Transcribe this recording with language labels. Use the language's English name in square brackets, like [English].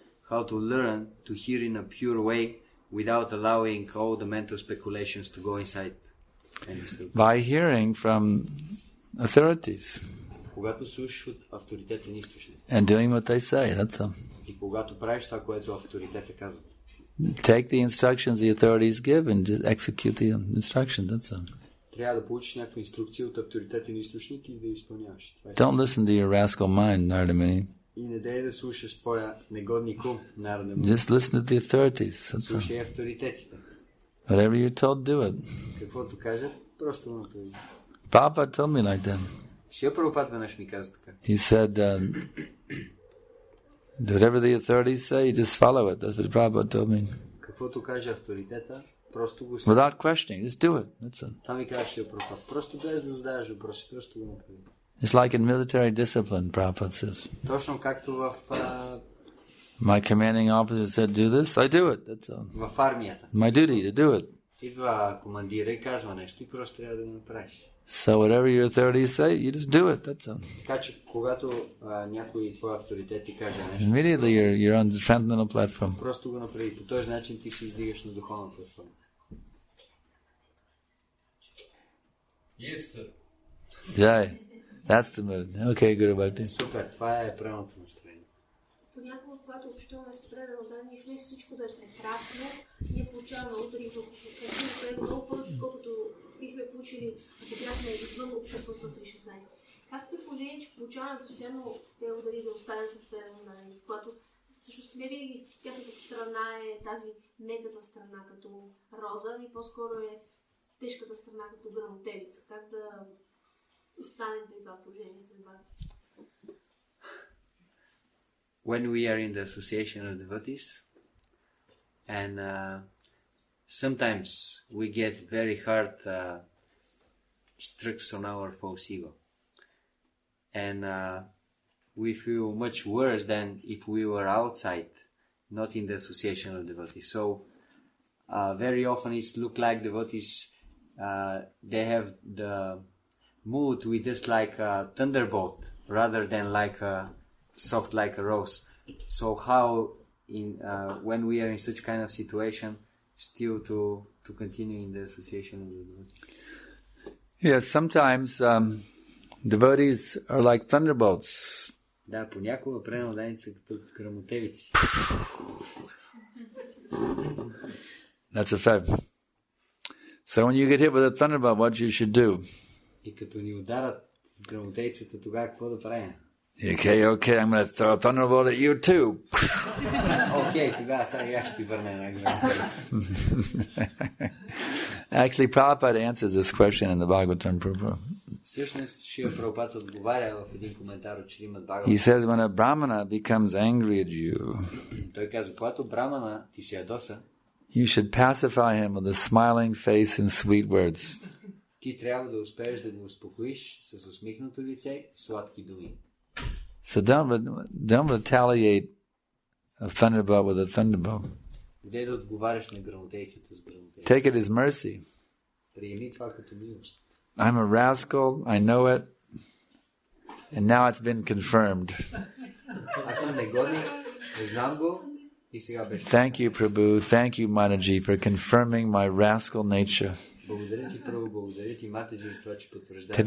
[English] How to learn to hear in a pure way without allowing all the mental speculations to go inside. By hearing from authorities. [Bulgarian] Когато слушаш от авторитетен източник. [English] And doing what they say, that's all. [Bulgarian] И когато правиш това, което авторитетът казва. [English] Take the instructions the authorities give and just execute the instructions, that's all. [Bulgarian] Трябва да получиш някаква инструкция от авторитетен източник и да изпълняваш. [English] Don't listen to your rascal mind, Narada Muni. [Bulgarian] И не дай да слушаш твоя негодник ум, Нарада Муни. [English] Just listen to the authorities, that's all. [Bulgarian] Слушай авторитетите. [English] Whatever you're told, do it. [Bulgarian] Каквото кажат, просто го направи. [English] Papa told me like that. [Bulgarian] Шия Прабхупад веднъж ми каза така. [English] He said, whatever the authorities say, you just follow it. That's what Prabhupada told me. [Bulgarian] Каквото каже авторитета, просто го [English] Without questioning, just do it. That's it. [Bulgarian] Това ми каже Шия Прабхупад. Просто без да задаваш въпроси, просто го направи. [English] It's like in military discipline, Prabhupada says. [Bulgarian] Точно както в [English] My commanding officer said, do this, I do it. That's all. [Bulgarian] в армията. [English] My duty to do it. [Bulgarian] Идва командира и казва нещо и просто трябва да го направиш. [English] So whatever your authorities say, you just do it. That's all. [Bulgarian] Така че когато някой твой авторитет ти каже нещо, [English] Immediately you're on the transcendental platform. [Bulgarian] просто го направи. По този начин ти се издигаш на духовна платформа. [English] Yes, sir. Jai. That's the mood. Okay, Guru Bhakti. [Bulgarian] Супер, това е правилното настроение. Понякога, когато общуваме с предано задание, вместо всичко да е прекрасно, ние получаваме удари в което много повече, отколкото бихме получили, ако бяхме извън обществото 316. Как при положение, че получаваме постоянно те удари да останем с предано задание, когато всъщност не винаги тяхната страна е тази меката страна като роза, и по-скоро е тежката страна като грамотевица. Как да останем при това положение след това? [English] When we are in the association of devotees, and sometimes we get very hard strikes on our false ego, and we feel much worse than if we were outside, not in the association of devotees. So very often it look like devotees, they have the mood with us like a thunderbolt rather than like a soft like a rose. So how in when we are in such kind of situation still to continue in the association of the devotees? Yes, sometimes devotees are like thunderbolts. [Bulgarian] Да, понякога преданни са като грамотевици. [English] That's a fact. So when you get hit with a thunderbolt, what you should do? [Bulgarian] И като ни ударат с грамотевицата, тогава какво да правим? [English] Okay, I'm going to throw a thunderbolt at you too. [Bulgarian] Окей, тогава сега ще ти върна една грамотевица. [English] Actually, Prabhupada answers this question in the Bhagavatam Prabhupada. [Bulgarian] Всъщност, Шрила Прабхупад отговаря в един коментар от Шримад Бхагаватам. [English] He says, when a brahmana becomes angry at you, [Bulgarian] Той казва, когато брамана ти се ядоса, [English] You should pacify him with a smiling face and sweet words. [Bulgarian] Ти трябва да успееш да го успокоиш с усмихнато лице и сладки думи. [English] So don't retaliate a thunderbolt with a thunderbolt. [Bulgarian] Где да отговаряш на гръмотейцата с гръмотейцата? [English] Take it as mercy. [Bulgarian] Приеми това като милост. [English] I'm a rascal, I know it, and now it's been confirmed. [Bulgarian] Аз съм негодник, не знам го и сега беше. [English] Thank you, Prabhu, thank you, Mataji, for confirming my rascal nature. [Bulgarian] Благодаря ти, Прабhu, благодаря ти, Матаджи, за това, че потвърждаваш.